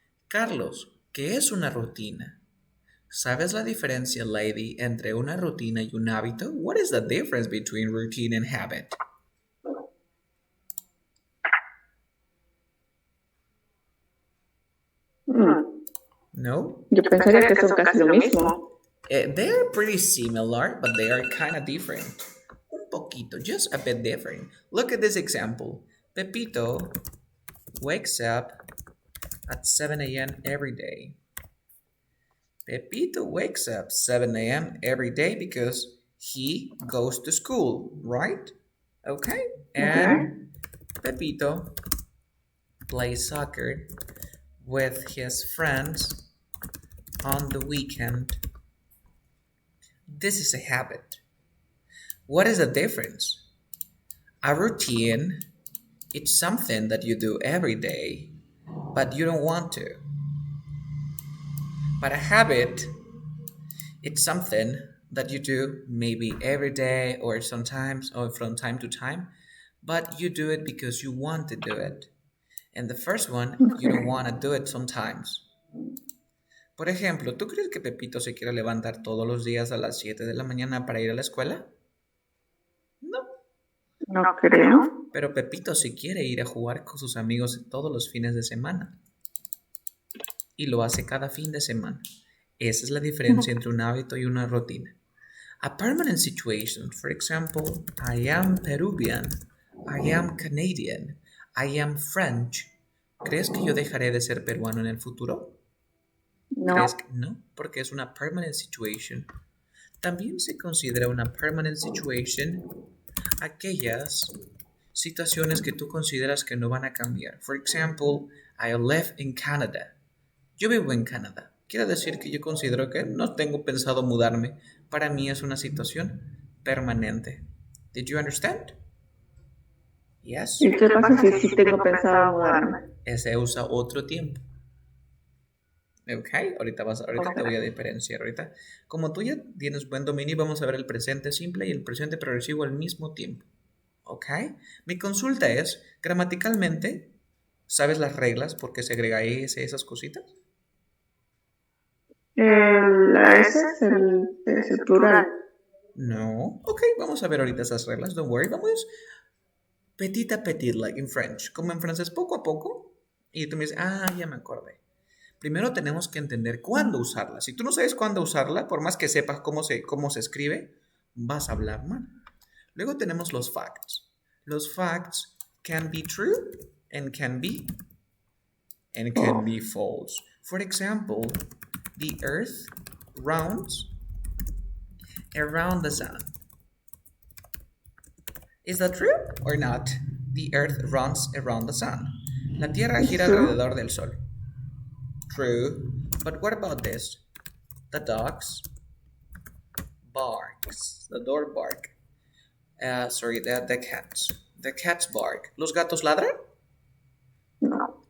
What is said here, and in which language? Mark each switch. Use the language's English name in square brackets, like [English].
[Spanish] Carlos, ¿qué es una rutina? ¿Sabes la diferencia, lady, entre una rutina y un hábito? [English] What is the difference between routine and habit? No? [Spanish] Yo pensaría que son casi lo mismo. [English] They're pretty similar, but they are kind of different. [Spanish] Un poquito, [English] just a bit different. Look at this example. Pepito wakes up at 7 a.m. every day. Pepito wakes up 7 a.m. every day because he goes to school, right? Okay? And Pepito plays soccer with his friends on the weekend. This is a habit. What is the difference? A routine, it's something that you do every day, but you don't want to. But a habit, it's something that you do maybe every day or sometimes or from time to time, but you do it because you want to do it. And the first one, you don't want to do it sometimes. [Spanish] Por ejemplo, ¿tú crees que Pepito se quiere levantar todos los días a las 7 de la mañana para ir a la escuela? No. No creo. Pero Pepito sí quiere ir a jugar con sus amigos todos los fines de semana. Y lo hace cada fin de semana. Esa es la diferencia entre un hábito y una rutina. [English] A permanent situation, for example, I am Peruvian, I am Canadian, I am French. [Spanish] ¿Crees que yo dejaré de ser peruano en el futuro? No. ¿Crees que no? Porque es una permanent situation. También se considera una permanent situation aquellas situaciones que tú consideras que no van a cambiar. [English] For example, I live in Canada. [Spanish] Yo vivo en Canadá. Quiere decir que yo considero que no tengo pensado mudarme. Para mí es una situación permanente. [English] Did you understand? Yes. [Spanish] ¿Y qué pasa si sí tengo pensado mudarme? Ese usa otro tiempo. Ok, ahorita te voy a diferenciar. Ahorita, como tú ya tienes buen dominio, vamos a ver el presente simple y el presente progresivo al mismo tiempo. Ok, mi consulta es, gramaticalmente, ¿sabes las reglas por qué se agrega S, esas cositas? La S es el plural. No. Ok, vamos a ver ahorita esas reglas. [English] Don't worry. [Spanish] Vamos [French] petit a petit, [English] like in French. [Spanish] Como en francés, poco a poco. Y tú me dices, ya me acordé. Primero tenemos que entender cuándo usarla. Si tú no sabes cuándo usarla, por más que sepas cómo se escribe, vas a hablar mal. Luego tenemos los facts. [English] Los facts can be true and can be false. For example, the earth rounds around the sun. Is that true or not? The earth runs around the sun. [Spanish] La tierra gira alrededor del sol. [English] True. But what about this? The dogs barks. The dog bark. The cats. The cats bark. [Spanish] ¿Los gatos ladran? No.